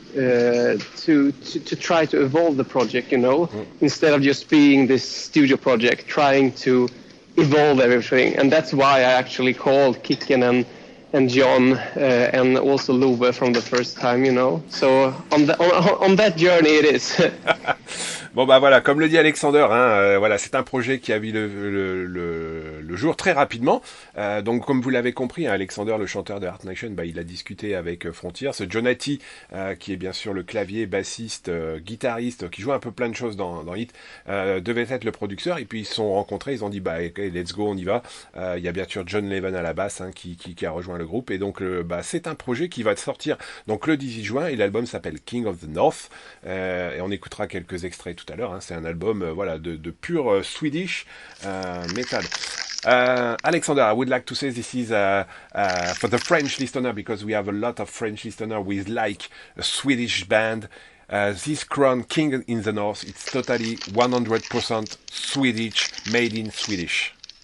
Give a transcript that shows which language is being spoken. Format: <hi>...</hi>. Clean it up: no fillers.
<en>To try to evolve the project, instead of just being this studio project, trying to evolve everything. And that's why I actually called Kicken and John and also Love from the first time, So on that journey it is.</en> <fr>Bon voilà, comme le dit Alexander, voilà, c'est un projet qui a vu le jour très rapidement. Donc comme vous l'avez compris, Alexander, le chanteur de Art Nation, il a discuté avec Frontiers. Ce Jona Tee, qui est bien sûr le clavier, bassiste, guitariste, qui joue un peu plein de choses dans H.E.A.T, devait être le producteur. Et puis ils se sont rencontrés, ils ont dit</fr> <en>okay, let's go,</en> <fr>on y va. Il y a bien sûr John Levén à la basse, qui a rejoint le groupe. Et donc c'est un projet qui va sortir donc le 18 juin, et l'album s'appelle King of the North. Et on écoutera quelques extraits tout à l'heure. C'est un album de pure</fr> <en>Swedish metal. Alexander, I would like to say this is for the French listener, because we have a lot of French listener with like a Swedish band. This Crowne King in the North, it's totally 100% Swedish, made in Swedish.</en>